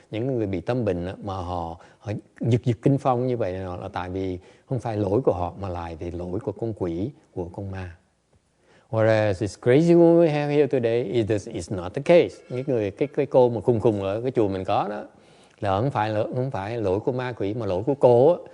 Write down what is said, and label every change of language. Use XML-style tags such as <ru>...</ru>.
<vi>Những người bị tâm bệnh mà họ giật kinh phong như vậy là tại vì không phải lỗi của họ mà lại vì lỗi của con quỷ, của con ma.</vi> <en>Whereas this crazy woman we have here today is not the case.</en> <vi>Những người cái cô mà khùng ở cái chùa mình có đó là không phải lỗi của ma quỷ mà lỗi của cô.</vi>